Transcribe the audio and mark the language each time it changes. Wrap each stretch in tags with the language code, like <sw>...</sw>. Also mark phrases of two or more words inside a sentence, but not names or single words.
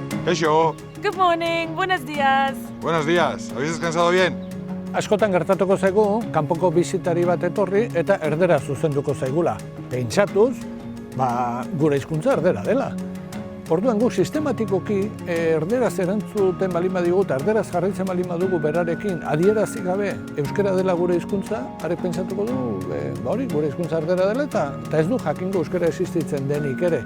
<eu>Kaixo.</eu> <en>Good morning,</en> <es>buenos días. Buenos días. ¿Habéis descansado bien?</es> <eu>Askotan gertatuko zaigu, kanpoko bisitari bat etorri eta erdera zuzenduko zaigula. Pentsatuz, gure hizkuntza erdera dela. Orduan guk sistematikoki erderaz erantzuten balin badigu eta erderaz jarraitzen balin badugu berarekin adierazi gabe euskara dela gure hizkuntza, arek pentsatuko du, hori gure hizkuntza erdera dela eta ez du jakingo euskara existitzen denik ere.</eu>